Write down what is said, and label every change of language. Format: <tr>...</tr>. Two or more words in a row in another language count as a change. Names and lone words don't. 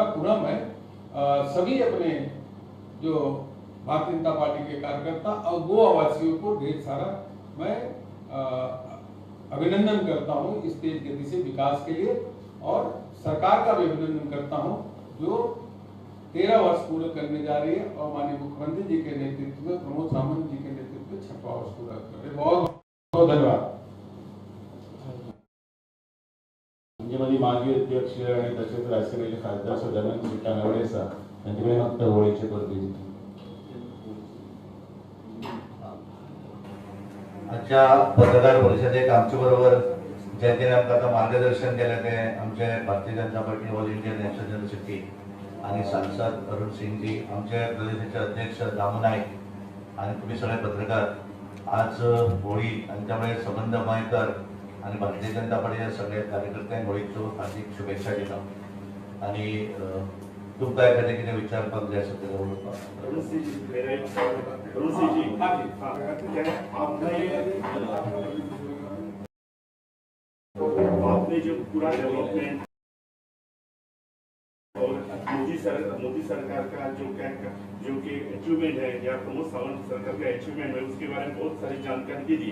<hi>पुनः मैं सभी अपने जो भारतीय जनता पार्टी के कार्यकर्ता और गोवा वासियों को ढेर सारा मैं अभिनंदन करता हूं इस तेज गति से विकास के लिए, और सरकार का भी अभिनंदन करता हूं जो 13 वर्ष पूरे करने जा रही है, और माननीय मुख्यमंत्री जी के नेतृत्व में, प्रमोद सावंत जी के नेतृत्व में 6वां वर्ष पूरा कर रहे हैं। बहुत बहुत धन्यवाद।</hi> <mr>माजी अध्यक्ष आणि तसेच राज्यसभेचे खासदार सदानंद कानडे सर यांच्याकडे फक्त होळीचे पदवी।</mr> <kok>आजच्या पत्रकार परिषदेक आमच्या बरोबर ज्यांनी आमकां आता मार्गदर्शन केलें ते आमचे भारतीय जनता पार्टी</kok> <en>All India National General Secretary</en> <kok>आणि सांसद अरुण सिंग जी, आमचे प्रदेशाचे अध्यक्ष दामू नाईक आणि तुम्ही सगळे पत्रकार। आज होळी आणि त्यामुळे संबंध मयेकर आणि भारतीय जनता पार्टीच्या सगळ्या कार्यकर्त्यांक होळीच्यो हार्दिक शुभेच्छा दिता। आणि तुमकां एखादें कितें विचारपाक जाय आसा जाल्यार उलोवपाक।</kok> <hi>आपने जो पूरा डेवलपमेंट और मोदी सरकार का जो कि अचीवमेंट है या प्रमोद सावंत सरकार का अचीवमेंट है उसके बारे में बहुत सारी जानकारी दी।</hi>